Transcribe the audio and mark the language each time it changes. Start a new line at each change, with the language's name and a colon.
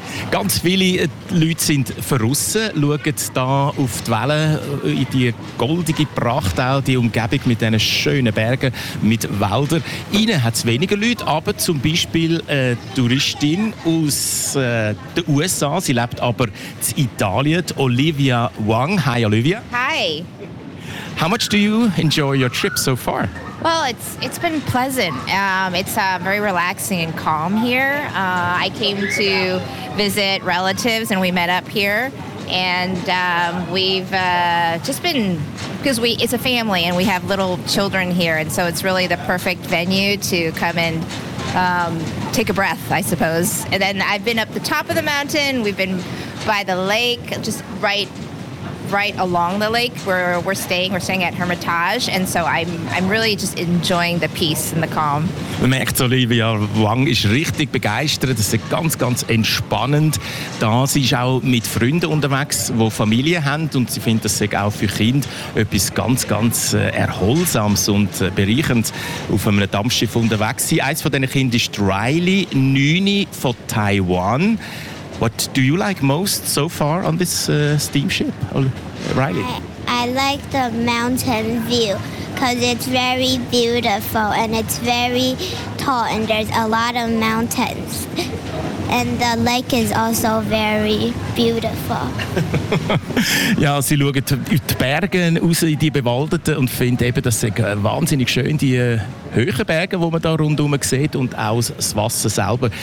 German: Ganz viele Leute sind verrissen, schauen da auf die Wellen, in die goldige Pracht, auch die Umgebung mit diesen schönen Bergen, mit Wäldern. Ihnen hat es weniger Leute, aber zum Beispiel eine Touristin aus den USA, sie lebt aber in Italien, Olivia Wang.
English: Hi Olivia. Hi. How much do you enjoy your trip so far? Well, it's been pleasant. Very relaxing and calm here. I came to visit relatives and we met up here. And we've just been, because it's a family and we have little children here. And so it's really the perfect venue to come and take a breath, I suppose. And then I've been up the top of the mountain. We've been by the lake, just right along the lake where we're staying at Hermitage, and so I'm really just enjoying the peace and the calm.
German: Man merkt, Olivia Wang ist richtig begeistert, es ist ganz, ganz entspannend. Da sie ist auch mit Freunden unterwegs, die Familie haben und sie findet, das sei auch für Kinder etwas ganz, ganz Erholsames und bereichend auf einem Dampfschiff unterwegs sein. Eines von diesen Kindern ist Riley, 9 von Taiwan.
English: What do you like most so far on this steamship, Riley? I like the mountain view because it's very beautiful and it's very tall and there's a lot of mountains. And the lake is also very beautiful.
German: Ja, sie schaut in die Berge raus, in die Bewaldeten und findet eben, das sind wahnsinnig schön, die höheren Berge, die man da rundherum sieht und auch das Wasser selber.